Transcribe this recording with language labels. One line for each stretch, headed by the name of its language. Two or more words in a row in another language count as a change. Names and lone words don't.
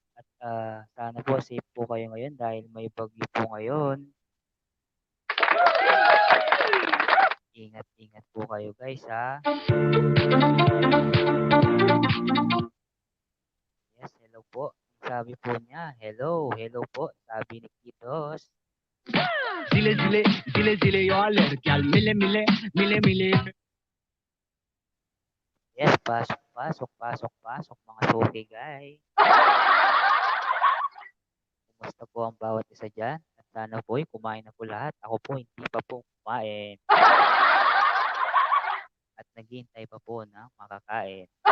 Filipino: At sana po safe po kayo ngayon dahil may bagyo po ngayon. Ingat po kayo guys ha.
English: Yes, hello po.
Filipino: Sabi po niya, hello po. Sabi ni Kidos. Zile zile, zile zile yo lerkyal, mile mile, mile mile. Yes, pasok mga suki guys. Kumusta po ang bawat isa dyan? At sana po kumain na po lahat. Ako po hindi pa po kumain. At naghihintay pa po ng makakain.